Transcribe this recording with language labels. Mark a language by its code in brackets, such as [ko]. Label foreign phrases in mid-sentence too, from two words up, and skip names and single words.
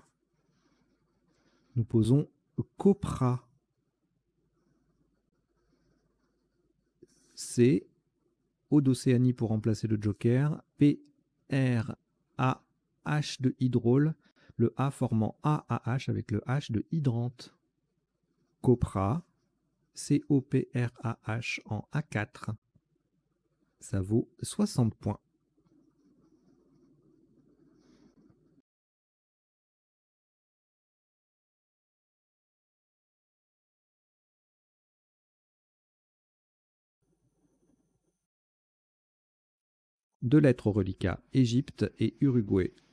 [fr] Nous posons Copra. C, O d'Océanie pour remplacer le joker. P, R, A, H de hydraule. Le A formant A, A, H avec le H de hydrante. Copra. C-O-P-R-A-H en A4. Ça vaut 60 points. Deux lettres au reliquat, Égypte et Uruguay.